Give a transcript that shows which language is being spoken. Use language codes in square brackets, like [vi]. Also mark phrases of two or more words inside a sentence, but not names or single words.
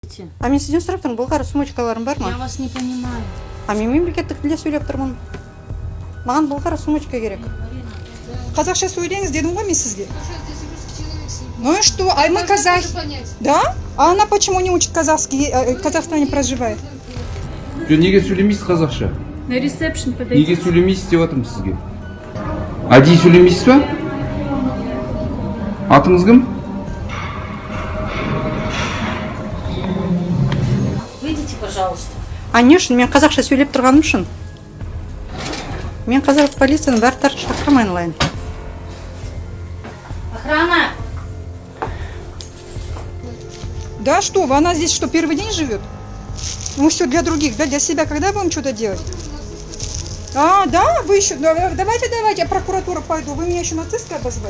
[kk] А мен сізден сұрап тұрмын, бұл сумочкаларың бар ма? [ru] Я вас не понимаю. [kk] А мен мемлекеттік тілде сөйлеп тұрмын. Маған бұл сумочка керек. Қазақша сөйлеңіз дедім ғой мен сізге. [ru] Ну и что? А мы казахи. Да? А она почему не учит казахский, в Казахстане проживает? [kk] Неге сөйлемейсіз қазақша? [ru] На ресепшн [kk] Неге [ru] подойдите. [kk] сөйлемейсіз деп жатырмын сізге. Әдейі сөйлемейсіз ба? Атыңыз кім? [ru] Выйдите, пожалуйста. [kk] А не үшін, мен қазақша сөйлеп тұрғаным үшін. Мен қазақ полицияның бәрі шақырмайын лайын. [ru] Охрана! Да что, она здесь что, первый день живет? Мы все для других, да, для себя когда будем что-то делать? А, да, вы еще, давайте, я в прокуратуру пойду, вы меня еще нацисткой обозвали?